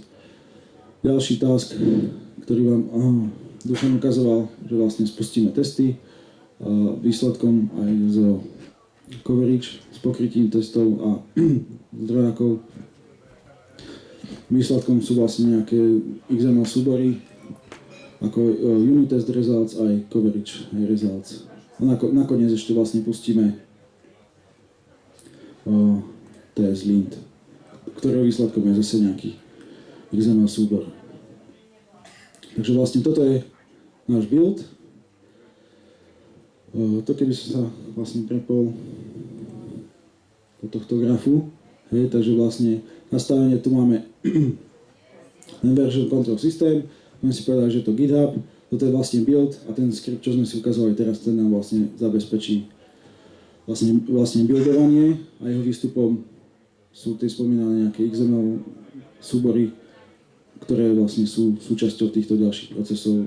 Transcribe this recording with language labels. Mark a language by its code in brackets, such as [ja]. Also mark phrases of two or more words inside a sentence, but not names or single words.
[sk] Ďalší task, ktorý vám Dušan ukazoval, že vlastne spustíme testy, výsledkom aj z coverage, s pokrytím testov a zdrojákov. Výsledkom sú vlastne nejaké XML súbory, ako [en] unit test results [sk] aj [en] coverage results. [sk] A nakoniec ešte vlastne pustíme TS-lint, ktorého výsledkom je zase nejaký XML súbor. Takže vlastne toto je náš build. To keby som sa vlastne prepol do tohto grafu, takže vlastne nastavenie tu máme ten [en] version control system, [sk] môžeme si povedať, že to GitHub, toto je vlastne build a ten skript, čo sme si ukazovali teraz, ten nám vlastne zabezpečí vlastne buildovanie a jeho výstupom sú tie spomínané nejaké XML súbory, ktoré vlastne sú súčasťou týchto ďalších procesov.